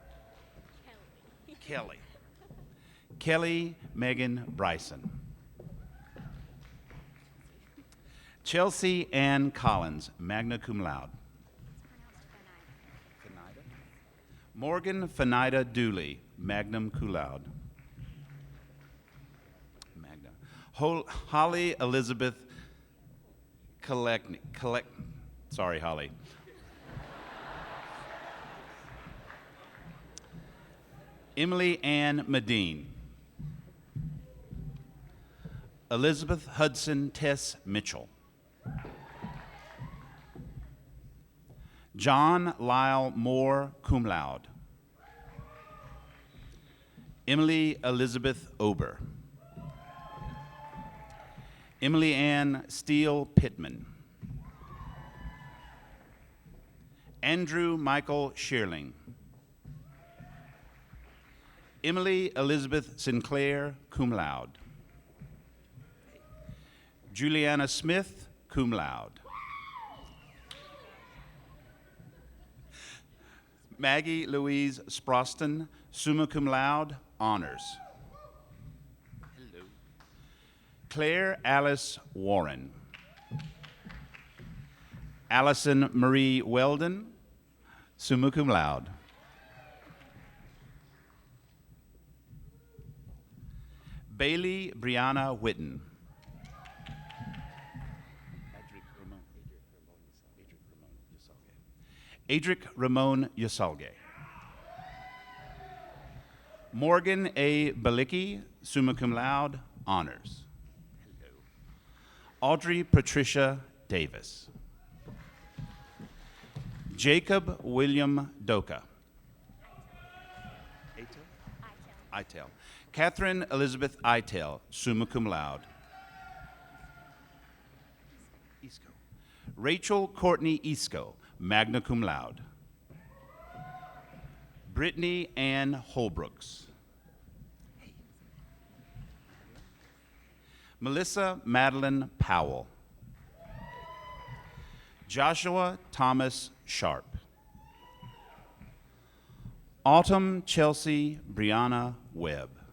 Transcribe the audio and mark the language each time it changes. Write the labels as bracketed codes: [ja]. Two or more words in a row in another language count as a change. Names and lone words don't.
[en] Kelly Megan Bryson. Chelsea Ann Collins, [la] magna cum laude. [en] Morgan Fanida Dooley, [la] magna cum laude. [en] Holly Elizabeth sorry, Holly. Emily Ann Medine. Elizabeth Hudson Tess Mitchell. John Lyle Moore, [la] cum laude. [en] Emily Elizabeth Ober. Emily Ann Steele Pittman. Andrew Michael Shearling. Emily Elizabeth Sinclair, [la] cum laude. [en] Juliana Smith, [la] cum laude. [en] Maggie Louise Sproston, [la] summa cum laude, [en] honors. Hello. Claire Alice Warren. Allison Marie Weldon, [la] summa cum laude. [en] Bailey Brianna Whitten. Adric Ramon Yasalge. Morgan A. Balicki, [la] summa cum laude, [en] honors. Hello. Audrey Patricia Davis. Jacob William Doka. Itel. Catherine Elizabeth Itel, [la] summa cum laude. [en] Isco. Rachel Courtney Isco, [la] magna cum laude. [en] Brittany Ann Holbrooks. Melissa Madeline Powell. Joshua Thomas Sharp. Autumn Chelsea Brianna Webb.